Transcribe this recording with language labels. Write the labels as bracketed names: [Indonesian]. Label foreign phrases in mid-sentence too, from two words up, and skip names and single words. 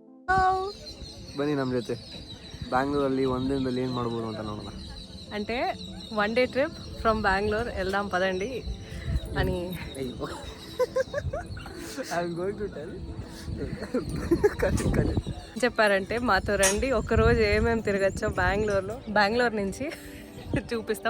[Kannada] ಬನ್ನಿ ನಮ್ಮ ಜೊತೆ ಬ್ಯಾಂಗ್ಳೂರಲ್ಲಿ ಒಂದಿನದಲ್ಲಿ ಏನು ಮಾಡ್ಬೋದು ಅಂತ ನೋಡೋಣ. [Telugu] అంటే [English] 1 day trip from Bengaluru [Telugu] వెళ్దాం పదండి అని చెప్పారంటే మాతో రండి ఒకరోజు ఏమేమి తిరగచ్చో బెంగళూరు నుంచి చూపిస్తాం.